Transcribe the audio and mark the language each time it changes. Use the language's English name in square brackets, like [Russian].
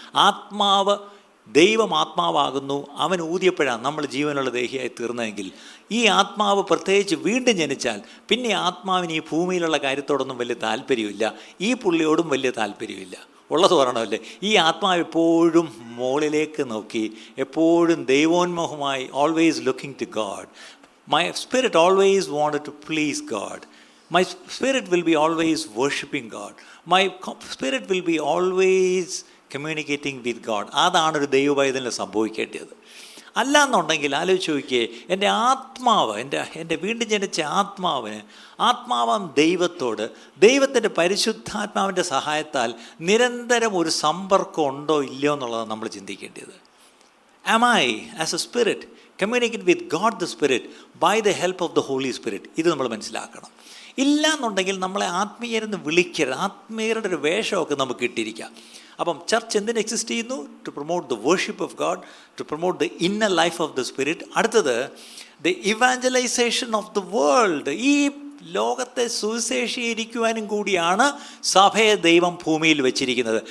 [Malayalam] ആത്മാവ്, ദൈവം ആത്മാവാകുന്നു. അവൻ ഊതിയപ്പോഴാണ് നമ്മൾ ജീവനുള്ള ദേഹിയായി തീർന്നതെങ്കിൽ ഈ ആത്മാവ് പ്രത്യേകിച്ച് വീണ്ടും ജനിച്ചാൽ പിന്നെ ആത്മാവിന് ഈ ഭൂമിയിലുള്ള കാര്യത്തോടൊന്നും വലിയ താല്പര്യമില്ല, ഈ പുള്ളിയോടും വലിയ താല്പര്യമില്ല. ഉള്ളത് പറയണമല്ലേ, ഈ ആത്മാവ് എപ്പോഴും മുകളിലേക്ക് നോക്കി, എപ്പോഴും ദൈവോന്മുഖമായി, [English] Always looking to God. My spirit always wanted to please God. My spirit will be always worshipping God. My spirit will be always communicating with God. [Malayalam] അതാണ് ഒരു ദൈവപൈതലിന് സംഭവിക്കേണ്ടത്. അല്ല എന്നുണ്ടെങ്കിൽ ആലോചിച്ച് നോക്കിയേ, എൻ്റെ ആത്മാവ്, എൻ്റെ വീണ്ടും ജനിച്ച ആത്മാവാം ദൈവത്തോട്, ദൈവത്തിൻ്റെ പരിശുദ്ധാത്മാവിൻ്റെ സഹായത്താൽ നിരന്തരം ഒരു സമ്പർക്കം ഉണ്ടോ ഇല്ലയോ എന്നുള്ളതാണ് നമ്മൾ ചിന്തിക്കേണ്ടത്. [English] Am I as a spirit communicate with God the Spirit by the help of the Holy Spirit? [Malayalam] ഇത് നമ്മൾ മനസ്സിലാക്കണം. ഇല്ല എന്നുണ്ടെങ്കിൽ നമ്മളെ ആത്മീയരെന്ന് വിളിക്കരുത്. ആത്മീയരുടെ ഒരു വേഷമൊക്കെ നമുക്ക് ഇട്ടിരിക്കാം. അപ്പം ചർച്ച് എന്തിന് എക്സിസ്റ്റ് ചെയ്യുന്നു? [English] To promote the worship of God, to promote the inner life of the spirit. [Malayalam] അടുത്തത് [English] The evangelisation of the world. [Malayalam] ഈ ലോകത്തെ സുവിശേഷീകരിക്കുവാനും കൂടിയാണ് സഭയെ ദൈവം ഭൂമിയിൽ വെച്ചിരിക്കുന്നത്.